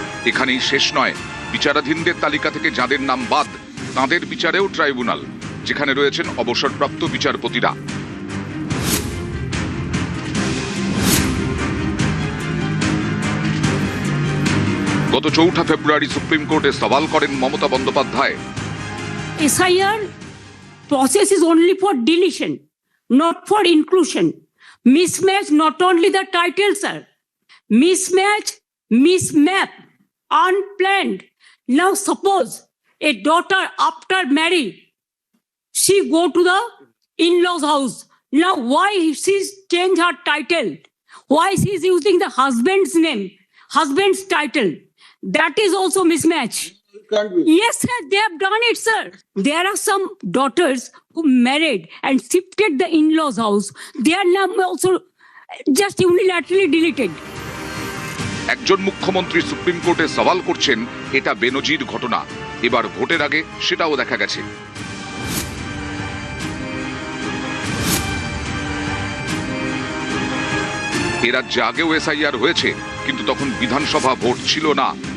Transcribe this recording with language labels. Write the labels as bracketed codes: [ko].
[bn] এখানেই শেষ নয়, বিচারাধীনদের তালিকা থেকে যাদের নাম বাদ তাদের বিচারেও ট্রাইব্যুনাল, যেখানে রয়েছেন অবসরপ্রাপ্ত বিচারপতিরা। গত 4 ফেব্রুয়ারি সুপ্রিম কোর্টে সওয়াল করেন Mamata Bandyopadhyay. [en] SIR process is only for deletion, not for inclusion. Mismatch not only the title, sir. Mismatch, mismap, unplanned. Now suppose a daughter after marriage, she go to the in-laws house. Now why she's change her title? Why she's using the husband's name, husband's title? That is also mismatch. Yes, sir, they have done it, sir. There are some daughters who married and shifted the in-laws house. Their name also just unilaterally deleted. [bn] একজন মুখ্যমন্ত্রী supreme কোর্টে সওয়াল করছেন, এটা বেনজির ঘটনা। এবার ভোটের আগে সেটাও দেখা গেছে। এ রাজ্যে আগেও এসআইআর হয়েছে, কিন্তু তখন বিধানসভা ভোট ছিল না।